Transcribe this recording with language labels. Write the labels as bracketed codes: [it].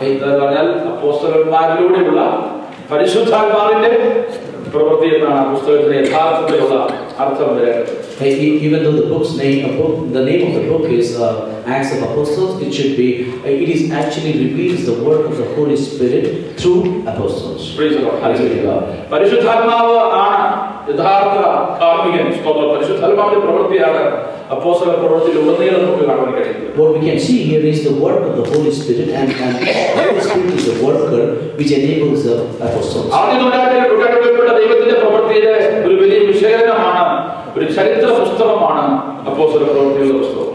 [ml] എന്ന് പറഞ്ഞാൽ അപ്പോസ്തലന്മാരിലൂടെയുള്ള പരിശുദ്ധാത്മാവിന്റെ പ്രവൃത്തി എന്നാണ് ആ പുസ്തകത്തിന്റെ യഥാർത്ഥത്തിലുള്ള അർത്ഥം വരേണ്ടത്. [en] Even though the name of the book is Acts of Apostles, it is actually reveals the work of the Holy Spirit through apostles. Praise the Lord. Hallelujah. [ml] പരിശുദ്ധാത്മാവ് ആണ് യഥാർത്ഥ കാർമ്മികൻ. പരിശുദ്ധാത്മാവിന്റെ പ്രവൃത്തിയാണ് അപ്പോസ്തല പ്രവൃത്തിയിലുടനീളം നമുക്ക് കാണാൻ കഴിയുന്നത്. [en] What we can see here is the work of the Holy Spirit, and the Holy Spirit is the worker which enables the apostles. [ml] ആദ്യ നൂറ്റാണ്ടിൽപ്പെട്ട ദൈവത്തിന്റെ പ്രവൃത്തിയുടെ ഒരു വലിയ വിശകലനമാണ്, ഒരു ചരിത്ര പുസ്തകമാണ് അപ്പോസ്തല പ്രവൃത്തികളുടെ പുസ്തകം.